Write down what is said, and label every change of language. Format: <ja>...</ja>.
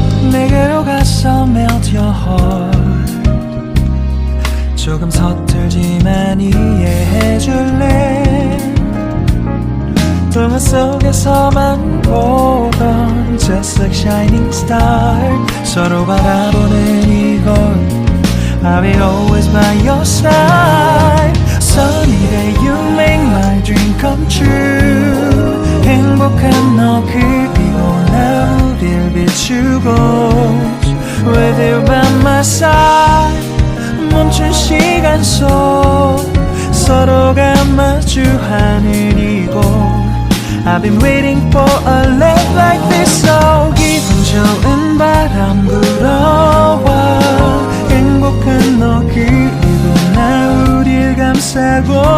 <ko>내게로 가서</ko> <en>melt your heart.</en> <ko>조금 서툴지만 이해해줄래. 동화 속에서만 보던</ko> <en>just like shining star.</en> <ko>서로 바라보는 이곳.</ko> <en>I will always by your side. Sunny day you make my dream come true.</en> <ko>행복한 너 그리고 나 우릴 비추고.</ko> <en>With you by my side.</en> <ko>멈춘 시간 속 서로가 마주하는 이곳.</ko> <en>I've been waiting for a love like this. So</en> <ko>기분 좋은 바람 불어와. 행복한 너 그리고 나 우릴 감싸고.</ko>